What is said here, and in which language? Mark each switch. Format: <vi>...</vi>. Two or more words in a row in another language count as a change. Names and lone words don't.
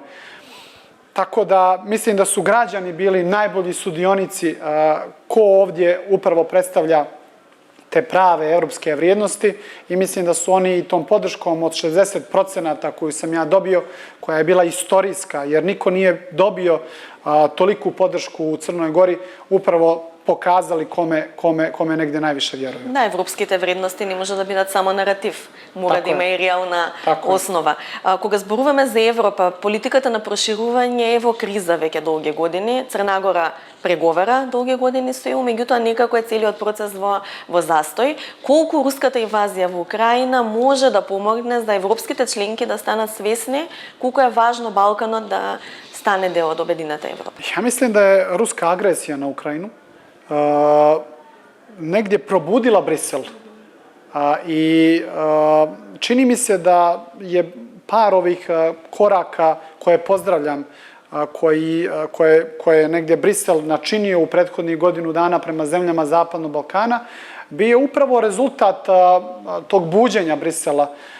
<sr>Tako da mislim da su građani bili najbolji sudionici ko ovdje upravo predstavlja te prave evropske vrijednosti i mislim da su oni i tom podrškom od 60% koju sam ja dobio, koja je bila istorijska, jer niko nije dobio toliku podršku u Crnoj Gori, upravo pokazali kome negde najviše vjeruju.</sr> <mk>Da, evropskите вредности не може да бидат само наратив, мора да има и реална основа. Кога зборуваме за Европа, политиката на проширување е во криза веќе долги години. Црна Гора преговара долги години со ЕУ, меѓутоа некако е целиот процес во застој. Колку руската инвазија во Украина може да помогне за европските членки да станат свесни колку е важно Балканот да стане дел од обединета Европа?</mk> <sr>Ja mislim da je ruska agresija na Ukrajinu negdje probudila Brisel i čini mi se da je par ovih koraka koje pozdravljam, koje je negdje Brisel načinio u prethodnih godinu dana prema zemljama Zapadnog Balkana, bio upravo rezultat tog buđenja Brisela.</sr>